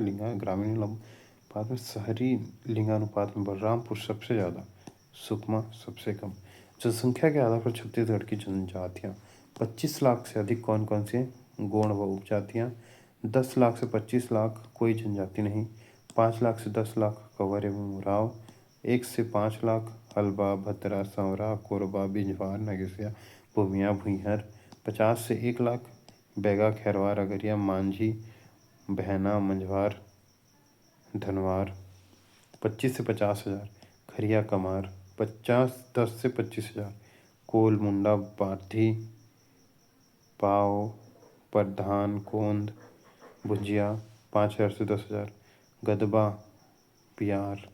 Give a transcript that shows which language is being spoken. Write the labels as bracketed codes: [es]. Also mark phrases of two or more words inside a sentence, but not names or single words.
[hi] ग्रामीण लिंगानुपात में शहरी लिंगानुपात में बलरामपुर सबसे ज़्यादा, सुकमा सबसे कम। जनसंख्या के आधार पर छत्तीसगढ़ की जनजातियाँ। 25 लाख से अधिक कौन कौन सी हैं? गौड़ व उपजातियाँ। 10 लाख से 25 लाख कोई जनजाति नहीं। 5 लाख से 10 लाख कंवर एवं उरांव। 1 से 5 लाख हल्बा, भतरा, संवरा, कोरबा, बिंजवार, नगेसिया, भूमिया, भुइहर। 50 से 1 लाख बैगा, खैरवार, अगरिया, मांझी, बहना, मंझवार, धनवार। 25 से 50 हज़ार खरिया, कमार। 10 से 25 हज़ार कोल, मुंडा, बाधी, पाव, प्रधान, कोंद, भुजिया। 5,000 से 10,000 गदबा, पियार।